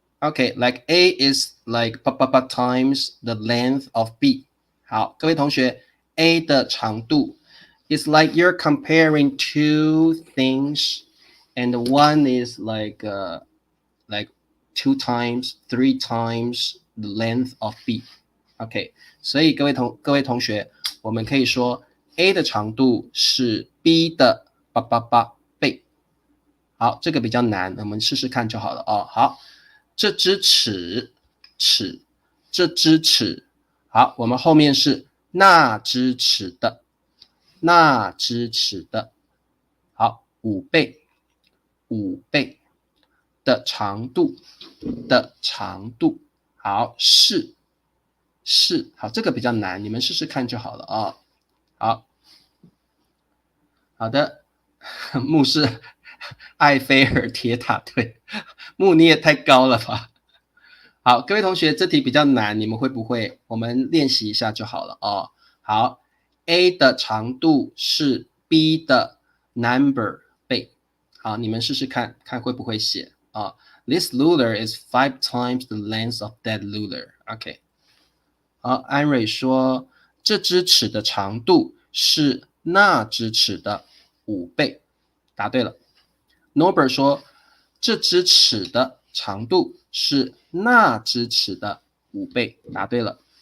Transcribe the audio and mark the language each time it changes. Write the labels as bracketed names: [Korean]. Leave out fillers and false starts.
[English] Okay, like A is like 888 times the length of B. [Chinese] 好，各位同学 ，A 的长度 [English] is like you're comparing two things, and one is like two times, three times the length of B. [Chinese] OK， 所以各位同学，我们可以说 A 的长度是 B 的888倍。好，这个比较难，我们试试看就好了哦。好，这只尺，这只尺。好，我们后面是那只尺的，那只尺的。好，5倍的长度的长度。好，是，好，这个比较难，你们试试看就好了啊。好，好的，木是埃菲尔铁塔，对，木你也太高了吧。好，各位同学，这题比较难，你们会不会？我们练习一下就好了哦。好 ，A 的长度是 B 的 number 倍。好，你们试试看，看会不会写啊？ [English] This ruler is 5 times the length of that ruler. OK。 [Chinese] 好，安蕊说这只尺的长度是那只尺的5倍，答对了。 Norbert 说这只尺的长度是那只尺的5倍，答对了。